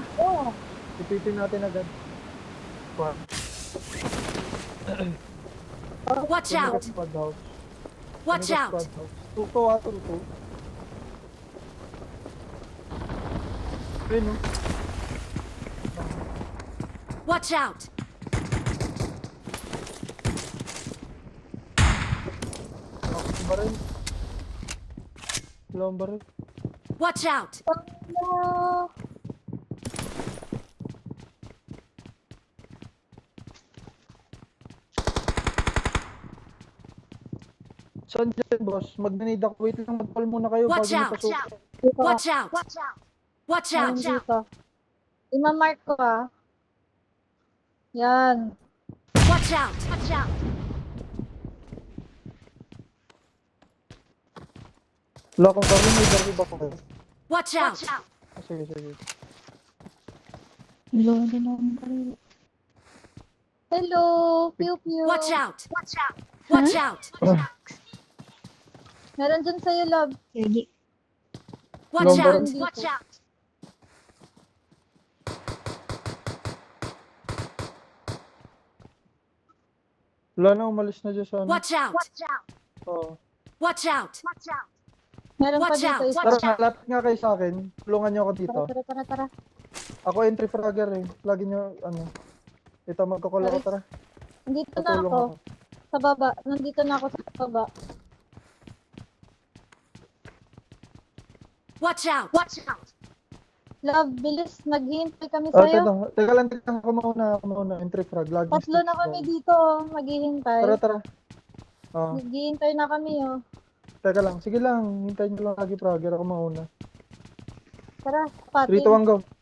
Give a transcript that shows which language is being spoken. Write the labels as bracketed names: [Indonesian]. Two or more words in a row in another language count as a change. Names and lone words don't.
[Filipino] Oo. ipitin natin agad. [English] One. Watch out! Squad house. Watch out! Squad house. [Filipino] Tuto ah, tuto. Ayun oh. [English] Watch out! [Filipino] Ako baril. Dalawang baril. [English] Watch out! Hello! [Filipino] Saan dyan, boss? Mag-grenade ako. Wait lang, mag-call muna kayo [English] Watch [Filipino] bago [English] out! [Filipino] nipasok. Dito. [English] Watch out! Watch [Filipino] Ayun [English] out! [Filipino] dito. Ima-mark ko ah. Yan. [English] Watch out! Watch out! [Filipino] Wala akong baril, may baril ba ko kayo? [English] Watch out! [Filipino] Sige, sige. [English] Hello, hello. Hello, pew pew. Watch out! Watch out! [Filipino] Meron dyan sa'yo, love. [English] Watch Number- out! Watch out! [Filipino] Wala na, umalis na dyan sa ano. [English] Watch out! [Filipino] Oo. [English] Watch out! [Filipino] Meron pa [English] Watch [Filipino] dito [English] out. [Filipino] isa. Tara, malapit nga kayo sa akin. Tulungan nyo ako dito. Tara. Ako [English] entry fragger [Filipino] eh. Lagi nyo, ano. Ito, magkakul ako, tara. Nandito na Patulong ako. ako. Sa baba. Nandito na ako sa baba. [English] Watch out! Watch out! [Filipino] Love, bilis. Naghihintay kami Ah, sa'yo. teka lang. Ako mauna. [English] Entry frag. [Filipino] Lagi Tatlo na kami dito, oh. Maghihintay. Tara. Ah, Naghihintay na kami, oh. teka lang. Sige lang. Hintayin nyo lang lagi fragger. Ako mauna. Tara, 3, patin. 2, 1, go.